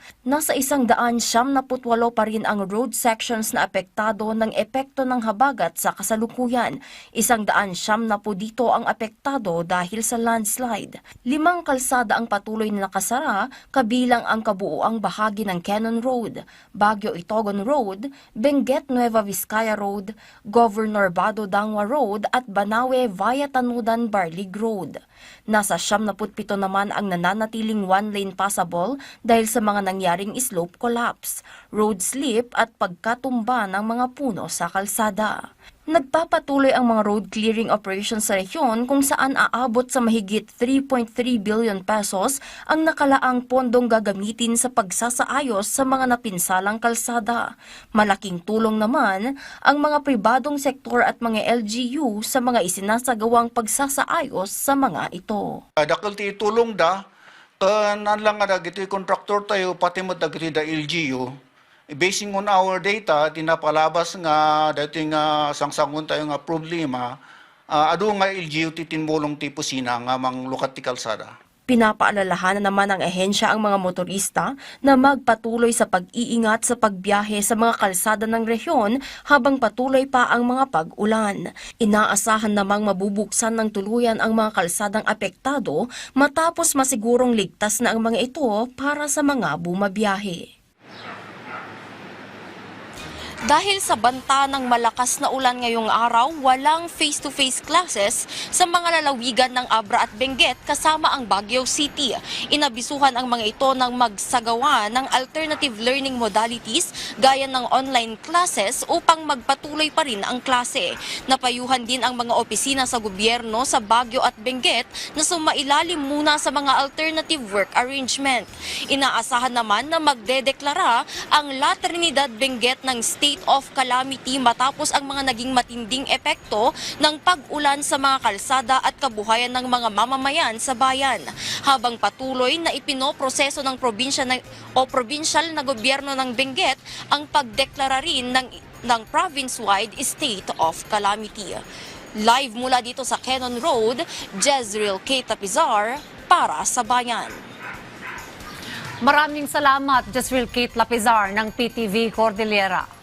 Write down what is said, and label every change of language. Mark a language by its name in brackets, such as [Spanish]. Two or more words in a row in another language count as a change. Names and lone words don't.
[Filipino] Nasa 178 pa rin ang [English] road sections [Filipino] na apektado ng epekto ng habagat sa kasalukuyan. 170 dito ang apektado dahil sa landslide. 5 kalsada ang patuloy na nakasara, kabilang ang kabuuang bahagi ng Cannon Road, Baguio-Itogon Road, Benguet Nueva Vizcaya Road, Governor Bado Dangwa Road at Banawe via Tanudan Barlig Road. Nasa 77 naman ang nananatiling [English] one-lane passable [Filipino] dahil sa mga nangyaring [English] slope collapse, road slip [Filipino] at pagkatumba ng mga puno sa kalsada. Nagpapatuloy ang mga [English] road clearing operations [Filipino] sa rehiyon kung saan aabot sa mahigit 3.3 [English] billion pesos [Filipino] ang nakalaang pondong gagamitin sa pagsasaayos sa mga napinsalang kalsada. Malaking tulong naman ang mga pribadong sektor at mga LGU sa mga isinasagawang pagsasaayos sa mga ito. [Iloko] Dakil ti tulong da, lang nga dagiti kontraktor tayo, pati mo dagiti da LGU. [English] Basing on our data, [Iloko] tinapalabas nga dating sangsangon tayo nga problema, adu nga LGU titinmulong ti pusina nga mang lukat ti kalsada. [Filipino] Pinapaalalahanan naman ng ahensya ang mga motorista na magpatuloy sa pag-iingat sa pagbiyahe sa mga kalsada ng rehiyon habang patuloy pa ang mga pag-ulan. Inaasahan namang mabubuksan ng tuluyan ang mga kalsadang apektado matapos masigurong ligtas na ang mga ito para sa mga bumabiyahe. Dahil sa banta ng malakas na ulan ngayong araw, walang [English] face-to-face classes [Filipino] sa mga lalawigan ng Abra at Benguet kasama ang Baguio City. Inabisuhan ang mga ito ng magsagawa ng [English] alternative learning modalities [Filipino] gaya ng [English] online classes [Filipino] upang magpatuloy pa rin ang klase. Napayuhan din ang mga opisina sa gobyerno sa Baguio at Benguet na sumailalim muna sa mga [English] alternative work arrangement. [Filipino] Inaasahan naman na magdedeklara ang La Trinidad Benguet ng [English] State state of calamity [Filipino] matapos ang mga naging matinding epekto ng pag-ulan sa mga kalsada at kabuhayan ng mga mamamayan sa bayan. Habang patuloy na ipinoproseso ng provincial na gobyerno ng Benguet ang pagdeklara rin ng [English] province-wide state of calamity. [Filipino] Live mula dito sa Cannon Road, Jezreel K. Tapizar para sa Bayan. Maraming salamat, Jezreel Kate Lapizar ng PTV Cordillera.